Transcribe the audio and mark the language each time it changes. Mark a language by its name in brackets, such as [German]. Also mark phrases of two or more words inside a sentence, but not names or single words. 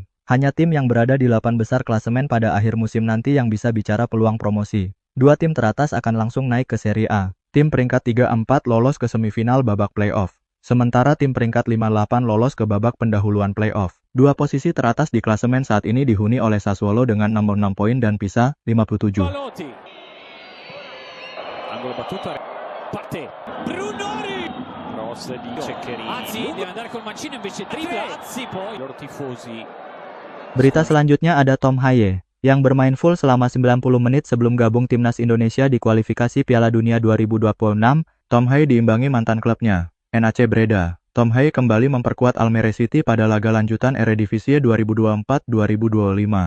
[Indonesian] Hanya tim yang berada di 8 besar klasemen pada akhir musim nanti yang bisa bicara peluang promosi. 2 tim teratas akan langsung naik ke Serie A. Tim peringkat 3-4 lolos ke semifinal babak playoff. Sementara tim peringkat 5-8 lolos ke babak pendahuluan playoff. 2 posisi teratas di klasemen saat ini dihuni oleh Sassuolo dengan 66 poin dan Pisa 57. [Italian] Valotti. Angolo battuto. Parte Brunori. Cross di Ceccherini. Azzi deve andare col mancino invece dribbla Azzi poi i loro tifosi. [Indonesian] Berita selanjutnya ada Tom Haye, yang bermain full selama 90 menit sebelum gabung timnas Indonesia di kualifikasi Piala Dunia 2026. Tom Haye diimbangi mantan klubnya, NAC Breda. Tom Haye kembali memperkuat Almere City pada laga lanjutan Eredivisie 2024-2025.